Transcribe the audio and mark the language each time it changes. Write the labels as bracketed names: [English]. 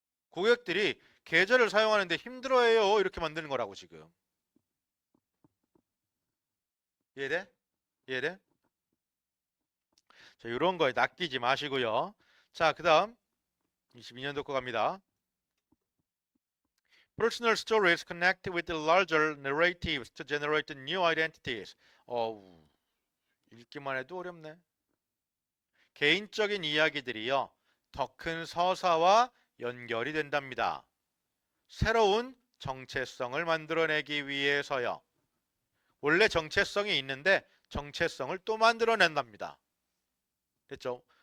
[Korean] 고객들이 계좌를 사용하는데 힘들어해요. 이렇게 만드는 거라고, 지금. 이해돼? 이해돼? 자, 이런 거에 낚이지 마시고요. 자, 그 다음 22년도 거 갑니다. [English] Personal stories connect with the larger narratives to generate new identities. [Korean] 어우, 읽기만 해도 어렵네. 개인적인 이야기들이요. 더 큰 서사와 연결이 된답니다. 새로운 정체성을 만들어내기 위해서요. 원래 정체성이 있는데 정체성을 또 만들어낸답니다. 됐죠?